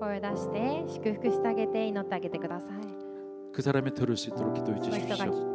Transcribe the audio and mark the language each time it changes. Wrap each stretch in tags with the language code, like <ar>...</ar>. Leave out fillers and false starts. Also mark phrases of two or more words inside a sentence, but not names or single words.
<ja>声を出して祝福してあげて祈ってあげてください。</ja> <ko>그 사람이 들을 수 있도록 기도해</ko> <ja>その人が</ja> <ko>주십시오.</ko>